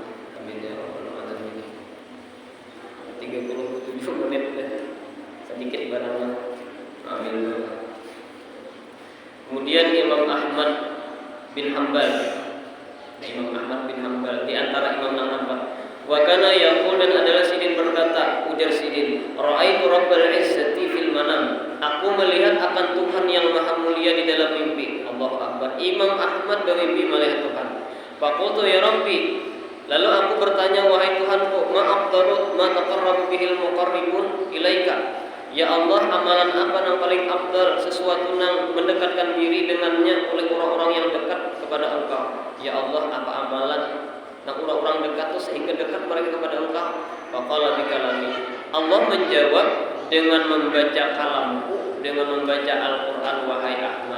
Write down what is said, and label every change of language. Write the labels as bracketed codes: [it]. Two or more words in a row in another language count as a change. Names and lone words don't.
[ar] آمين يا رب العالمين. [id] 37 menit deh. Sedikit barangnya. Amin. Kemudian Imam Ahmad bin Hanbal. Imam Ahmad bin Hanbal di antara imam yang nampak. [ar] وكان يقول [id] dan adalah Sidin berkata, ujar Sidin, [ar] رأيت رب العزة في المنام. [id] Aku melihat akan Tuhan yang maha mulia di dalam mimpi. [ar] الله أكبر. [id] Imam Ahmad bermimpi melihat Tuhan. [ar] فقلت يا ربي. [id] Lalu aku bertanya, wahai Tuhanku, [ar] ما أفضل ما تقرب به المقربون إليك. يا الله, [id] amalan apa yang paling afdal, sesuatu yang mendekatkan diri dengannya oleh orang-orang yang dekat kepada Engkau. [ar] يا الله, [id] apa amalan yang orang-orang dekat itu sehingga dekat mereka kepada Engkau? [ar] فقال بكلامي. [id] Allah menjawab dengan membaca kalamku, dengan membaca Al-Quran, wahai Ahmad.